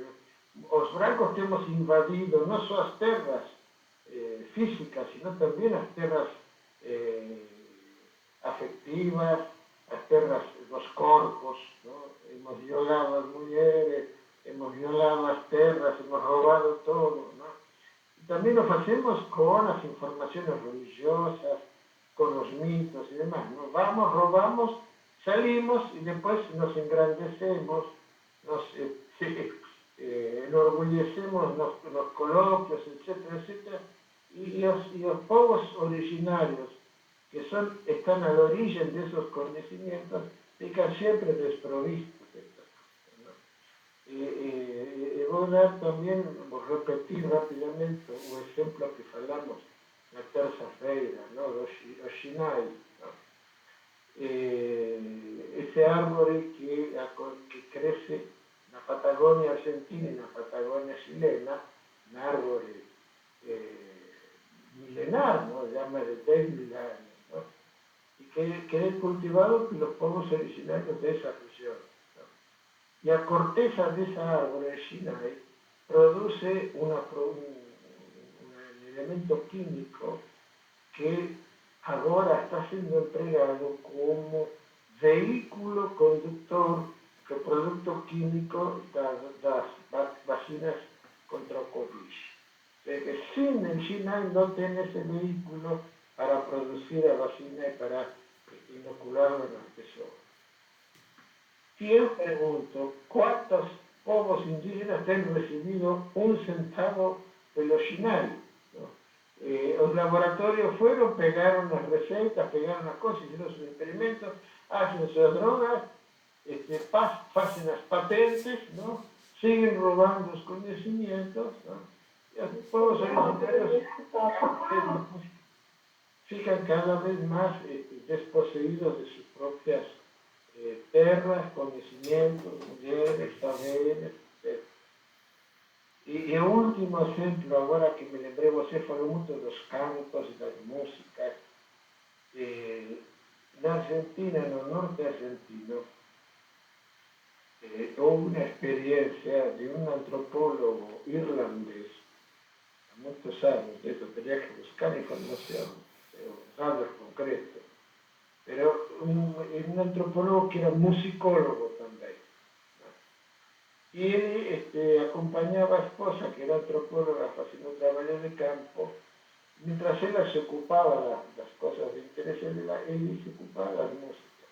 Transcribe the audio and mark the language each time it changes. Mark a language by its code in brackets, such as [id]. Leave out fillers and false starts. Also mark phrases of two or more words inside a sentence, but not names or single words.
[pt] Os brancos temos invadido não só as terras físicas, sino também as terras afetivas, as terras dos corpos, [es] hemos violado [pt] as mulheres, [es] hemos violado [pt] as terras, hemos roubado todo. E também lo fazemos com as informações religiosas, com os mitos e demás. Nos vamos, roubamos, salimos e depois nos engrandecemos, nos enorgullecemos nos colóquios, etc., etc. E os povos originários [es] que están a la origen de esos conocimientos fican siempre desprovistos de estas cosas, ¿no? Voy a dar también, [pt] vou repetir rápidamente o exemplo que falamos na terça-feira, ¿no? Os sinais, ¿no? Esse árvore que cresce na Patagônia Argentina e na Patagônia Chilena, uma árvore milenar, [es] ¿no? Ya más de 10.000 años, ¿no? Y que es cultivado por los pueblos originarios de esa región, ¿no? Y a corteza de esa árvore de Sinai produce un elemento químico que ahora está siendo empleado como vehículo conductor [pt] do produto químico das vacinas contra o Covid. [es] O sea que sin el Sinai no tiene ese vehículo para producir la vacina y para inocularlo en las personas. Y yo pregunto, ¿cuántos [pt] povos indígenas [es] han recibido un centavo de los Sinai? ¿No? Los laboratorios fueron, pegaron las recetas, pegaron las cosas, hicieron sus experimentos, hacen sus drogas, hacen las patentes, ¿no? Siguen robando los conocimientos, ¿no? Y los pueblos originarios fican cada vez más desposeídos de sus propias [pt] terras, conhecimentos, mulheres, [es] saberes, etc. [pt] E o último exemplo, agora que me lembrei, você falou muito dos cantos e das músicas. Na Argentina, no norte argentino, houve uma experiência de um antropólogo irlandês, há muitos anos, eu teria que buscar informação, dados concretos, [es] pero un antropólogo que era musicólogo también, ¿no? Y él acompañaba a esposa, que era antropóloga, haciendo trabajo de campo, mientras ella se ocupaba de las cosas de interés, él se ocupaba de la música.